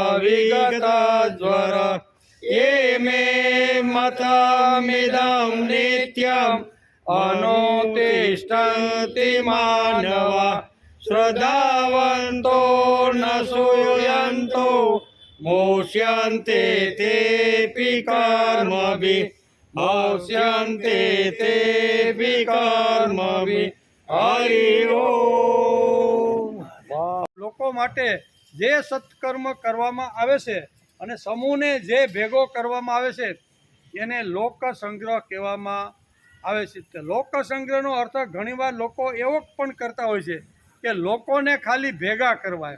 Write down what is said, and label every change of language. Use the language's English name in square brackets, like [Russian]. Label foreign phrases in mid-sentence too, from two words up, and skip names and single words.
[Sanskrit] विगतज्वर ये मे मतमिदं नित्यम् अनुतिष्ठन्ति मानवा श्रद्धावन्तो न सूयन्तो मोच्यन्ते तेऽपि कर्मभिः मोच्यन्ते तेऽपि कर्मभिः हरि ओम। [Gujarati] લોકો માટે જે સત્કર્મ કરવામાં આવે છે અને સમૂહને જે ભેગો કરવામાં આવે છે એને લોક સંગ્રહ કહેવામાં આવે છે. લોક સંગ્રહનો અર્થ ઘણીવાર લોકો એવો પણ કરતા હોય છે કે લોકોને ખાલી ભેગા કરવા.